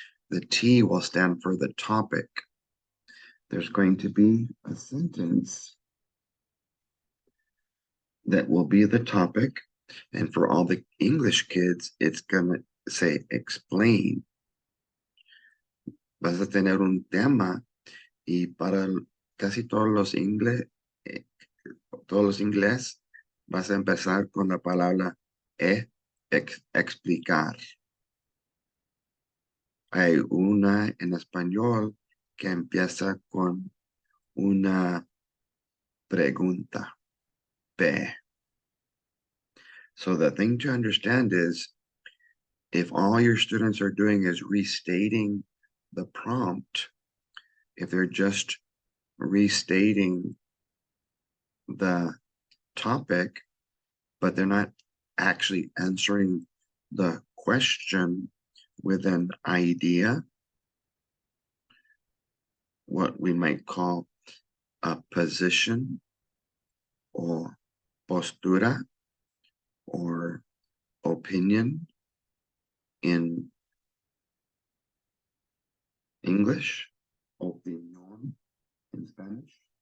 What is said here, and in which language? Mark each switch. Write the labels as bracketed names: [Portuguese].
[English] The T will stand for the topic. There's going to be a sentence that will be the topic. And for all the English kids, it's going to say explain. [Spanish] Vas a tener un tema, y para casi todos los inglés, vas a empezar con la palabra explicar. Hay una en español que empieza con una pregunta, P. [English] So the thing to understand is, if all your students are doing is restating the prompt, if they're just restating the topic, but they're not actually answering the question with an idea, what we might call a position or postura or opinion in English, opinion in Spanish.